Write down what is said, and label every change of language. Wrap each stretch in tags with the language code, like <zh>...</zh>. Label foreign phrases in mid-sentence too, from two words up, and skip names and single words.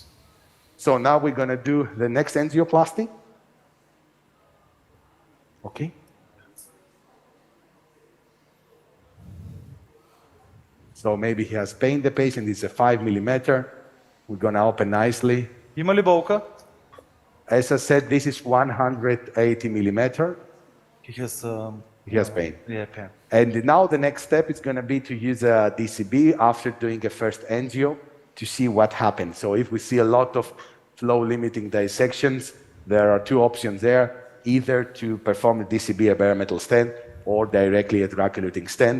<en>So now we're going to do the next angioplasty. Okay. So maybe he has pain, the patient is a 5 millimeter. We're going to open nicely.</en> <bg>Има ли болка?</bg> <en>As I said, this is 180 millimeter. He has Pain. yeah, pain. And now the next step is going to be to use a DCB after doing a first angio to see what happens. So if we see a lot of flow limiting dissections, there are 2 options there, either to perform a DCB, a bare metal stent, or directly a drug-eluting stent.</en>